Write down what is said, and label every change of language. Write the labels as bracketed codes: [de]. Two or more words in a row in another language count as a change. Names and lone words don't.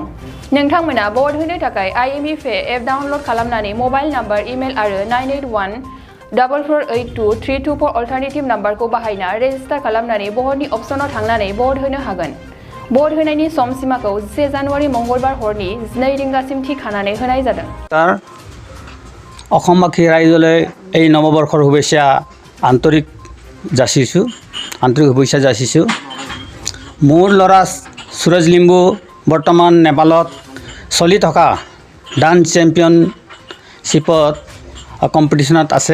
[brx] नोंथांमोना भट होनो थाखाय IMFA [en] app download [brx] खालामनानै [en] mobile number [brx] इमेल आरो 9814482324 [en] alternative numberखौ [brx] बाहायना रेजिस्टार खालामनानै भटनि अप्शनाव थांनानै भट होनो हागोन। भट होनायनि सम सीमाखौ 1 जानुवारि मंगलबार हरनि 12 रिंगासिम थि खानानै होनाय जादों। [as] অসমবাসী ৰাইজলৈ এই নৱবৰ্ষৰ শুভেচ্ছা আন্তৰিক শুভেচ্ছা যাচিছোঁ। মোৰ ল'ৰা সুৰজ লিম্বু বৰ্তমান নেপালত চলি থকা [en] dance championshipত [as] কম্পিটিশ্যনত আছে।